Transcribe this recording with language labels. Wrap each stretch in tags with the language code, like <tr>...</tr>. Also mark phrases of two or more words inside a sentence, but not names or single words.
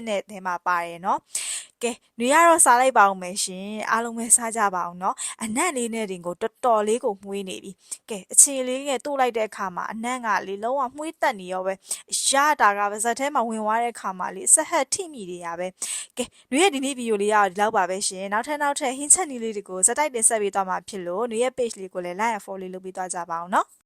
<my>ထဲမှာပါတယ်နော်ကဲနေရတော့စားလိုက်ပါအောင်မယ်ရှင်အားလုံးပဲစားကြပါအောင်เนาะအနံ့လေးနဲ့တင်ကိုတော်တော်လေးကိုမှုေးနေပြီကဲအခြေလေးငယ်တိုးလိုက်တဲ့အခါမှာအနံ့ကလေလုံးဝမှုေးတက်နေရောပဲရတာကပါဇက်ထဲမှာဝင်သွားတဲ့အခါမှာလေဆက်ဟက်ထိမိတွေရပဲကဲနွေရဲ့ဒီနေ့ဗီဒီယိုလေးကတော့ဒီလောက်ပါပဲရှင်နောက်ထပ်ဟင်းချက်နည်းလေးတွေကိုဇက်တိုက်တင်ဆက်ပေးသွားမှာဖြစ်လို့နွေရဲ့ page လေးကိုလည်း</my> <en>like and follow</en> <my>လေးလုပ်ပေးသွားကြပါအောင်เนาะ</my>